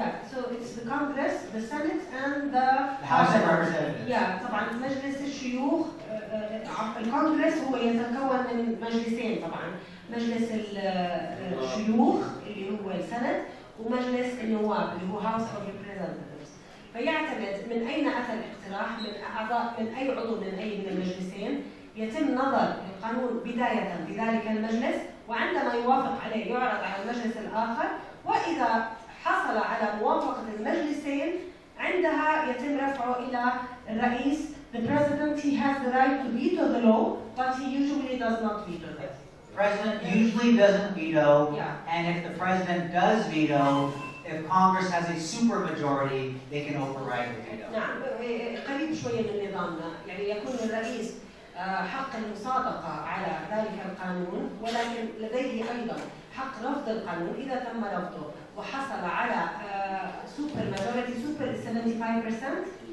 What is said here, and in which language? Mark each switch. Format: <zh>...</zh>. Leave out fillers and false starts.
<en>So it's the Congress, the Senate, and the House of Representatives.</en> <ar>طبعا مجلس الشيوخ الكونغرس هو يتكون من مجلسين طبعا، مجلس الشيوخ اللي هو السنت ومجلس النواب اللي هو House of Representatives. فيعتمد من أين أتى الاقتراح، من أعضاء من أي عضو من أي من المجلسين، يتم نظر القانون بداية بذلك المجلس، وعندما يوافق عليه يعرض على المجلس الآخر، وإذا حصل على موافقة المجلسين عندها يتم رفعه إلى الرئيس.</ar> <en>The president, he has the right to veto the law, but he usually does not veto it. The president usually doesn't veto, Yeah. and if the president does veto, if Congress has a supermajority, they can override the veto.</en> <ar>نعم، قريب شوية من نظامنا، يعني يكون الرئيس حق المصادقة على ذلك القانون، ولكن لديه أيضا حق رفض القانون إذا تم رفضه وحصل على super majority.</ar> <en>Super is 75%.</en>